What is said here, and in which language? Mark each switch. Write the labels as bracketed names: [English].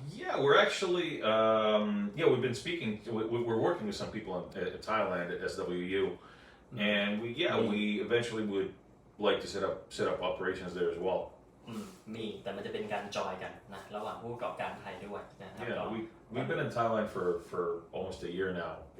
[English] Yeah, we're actually we've been speaking. We're working with some people in Thailand at SWU, and we eventually would like to set up operations there as well. [Thai] มีแต่มันจะเป็นการจอยกันนะระหว่างผู้ประกอบการไทยด้วยนะครับ [English] Yeah, we've been in Thailand for almost a year now.